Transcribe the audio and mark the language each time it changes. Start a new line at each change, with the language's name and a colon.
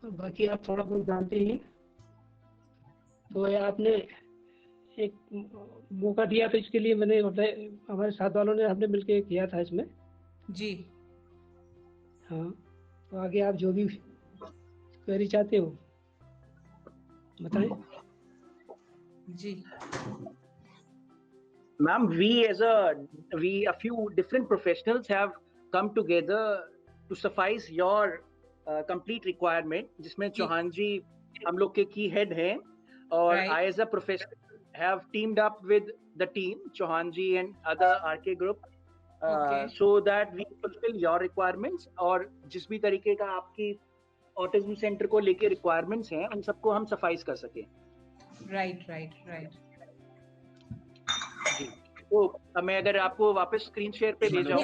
Hindi: बाकी आप थोड़ा बहुत जानते ही हैं। तो ये आपने एक मौका दिया तो इसके लिए मैंने हमारे साथ वालों ने हमने मिलके किया था इसमें। जी हाँ, तो आगे आप जो भी क्वेरी चाहते हो बताएं। जी
English: Ma'am, we a few different professionals have come together to suffice your complete requirement,
Hindi: जिसमें जी चौहान जी हम लोग के की हेड हैं और
English: Right. I as a professional have teamed up with the team Chauhan ji and other RK group Okay. so that we fulfill your requirements
Hindi: और जिस भी तरीके का आपकी ऑटिज्म सेंटर को लेके रिक्वायरमेंट्स हैं उन सबको हम सफाइज कर सकें।
English: right right right
Hindi: जी, तो अब मैं अगर आपको वापस स्क्रीन शेयर पे ले जाऊं।